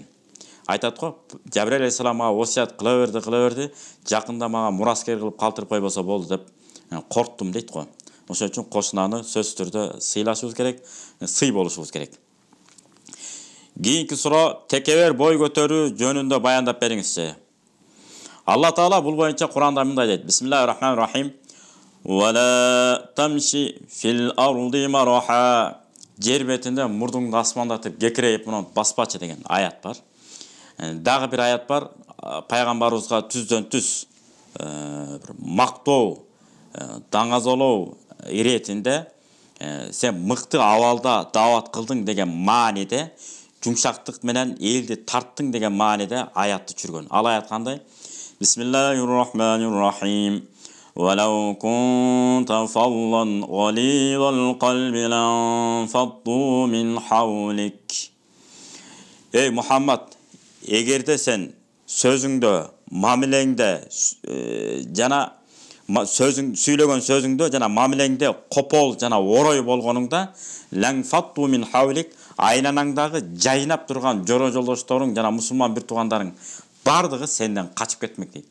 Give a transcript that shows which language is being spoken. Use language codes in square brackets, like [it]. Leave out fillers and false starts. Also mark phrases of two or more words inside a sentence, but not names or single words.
[ky] Айтат го, Жабраил алейхисалам мага осият кыла берди, жакында мага мураскер кылып калтырып койбосо болду деп корктум дейт го. Ошон үчүн кошунаны сөзсүз түрдө сыйлашыбыз керек, сый болушубуз керек. Кийинки суроо, текебер бой көтөрүү жөнүндө баяндап бериңизчи. Алла Таала бул боюнча Куранда мындай дейт: [ar] Бисмиллахир-рахманир-рахим. ولا تمش في الأرض مرحا. [ky] Жер бетинде мурдуңду асмандатып кекирейип муну баспачы деген аят бар. Дагы бир аят бар, пайгамбарыбызга түздөн түз мактоо, даңазолоо иретинде сен мыкты абалда даават кылдың деген мааниде, жумшактык менен элди тарттың деген мааниде аятты түшүргөн. Ал аят кандай? [ar] بسم الله الرحمن الرحيم. [ky] ولو كنت فظا غليظ القلب لانفضوا من حولك. Эй Мухаммед, эгерде сен сөзүңдө, мамилеңде, жана сүйлөгөн сөзүңдө жана мамилеңде копол жана орой болгонуңда, [ar] لانفضوا من حولك, [ky] айланаңдагы жайнап турган жоро жолдошторуң жана мусулман бир туугандарың бардыгы сенден качып кетмек дейт.